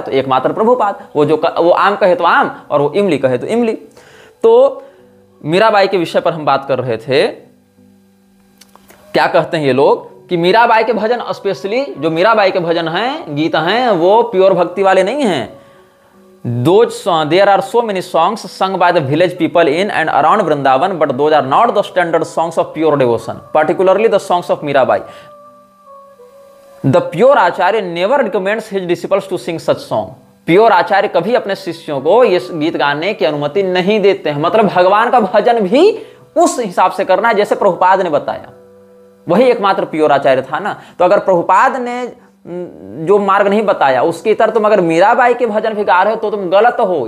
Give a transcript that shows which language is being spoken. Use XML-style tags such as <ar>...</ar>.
<hi>तो एकमात्र प्रभुपाद। वो आम कहे तो आम और वो इमली कहे तो इमली। तो मीराबाई के विषय पर हम बात कर रहे थे। क्या कहते हैं ये लोग कि मीराबाई के भजन, स्पेशली जो मीराबाई के भजन हैं, गीत हैं, वो प्योर भक्ति वाले नहीं हैं।</hi> <en>There are so many songs sung by the village people in and around Vrindavan, but those are not the standard songs of pure devotion, particularly the songs of Mirabai. The pure Acharya never recommends his disciples to sing such song.</en> <hi>Pure आचार्य कभी अपने शिष्यों को ये गीत गाने की अनुमति नहीं देते हैं। मतलब भगवान का भजन भी उस हिसाब से करना है जैसे प्रभुपाद ने बताया। वही एकमात्र प्योर आचार्य था ना। तो अगर प्रभुपाद ने जो मार्ग नहीं बताया उसके इतर तुम अगर मीराबाई के भजन भी गा रहे हो तो तुम गलत हो।</hi>